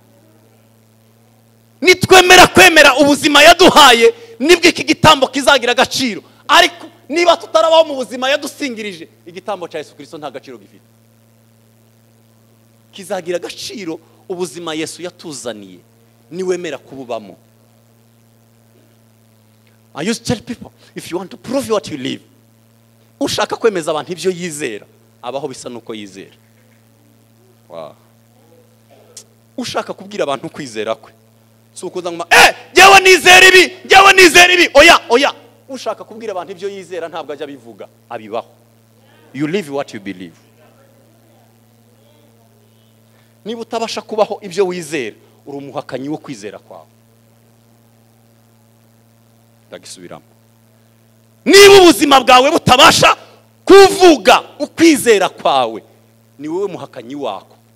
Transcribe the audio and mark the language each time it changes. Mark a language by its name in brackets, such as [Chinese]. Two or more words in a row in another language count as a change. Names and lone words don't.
[Kinyarwanda] Nitwemera kwemera ubuzima yaduhaye, nibwo iki gitambo kizagira agaciro. Ariko niba tutarabaho mu buzima yadusingirije, igitambo ca Yesu Kristo nta gaciro gifite. Kizagira agaciro ubuzima Yesu yatuzaniye niwemera kububamo. [English] I used to tell people, if you want to prove what you live, [Kinyarwanda] ushaka kwemeza abantu ibyo yizera, abaho bisa nuko yizera. Wow. Ushaka kubwira abantu kwizera kwe, si ukuza ngo jyewe nizera ibi, oya. Ushaka kubwira abantu ibyo yizera ntabwo ajya bivuga, abibaho. [English] You live what you believe. [Kinyarwanda] Niba utabasha kubaho ibyo wizera, uri umuhakanyi wo kwizera kwawe. Ndagisubiramo. Niba ubuzima bwawe butabasha kuvuga ukwizera kwawe, ni wowe muhakanyi wako.